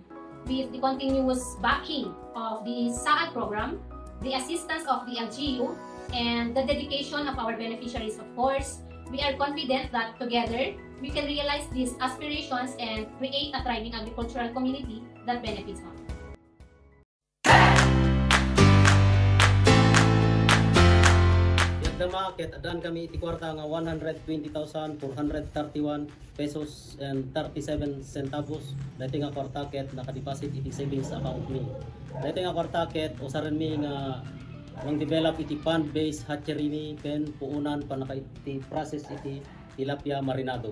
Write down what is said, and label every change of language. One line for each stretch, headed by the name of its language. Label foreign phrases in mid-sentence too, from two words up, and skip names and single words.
English: With the continuous backing of the Saad program, the assistance of the LGU, and the dedication of our beneficiaries, of course, we are confident that together we can realize these aspirations and create a thriving agricultural community that benefits all.
Iloko: Market adan kami iti kwarta nga 120,431 pesos and 37 centavos. Dati nga kwarta ket naka-deposit iti
English: savings account
Iloko: mi. Dati nga kwarta ket usaran mi nga mang-develop iti
English: pond-based hatchery
Iloko: mi ken puunan pa naka iti process iti tilapia marinado.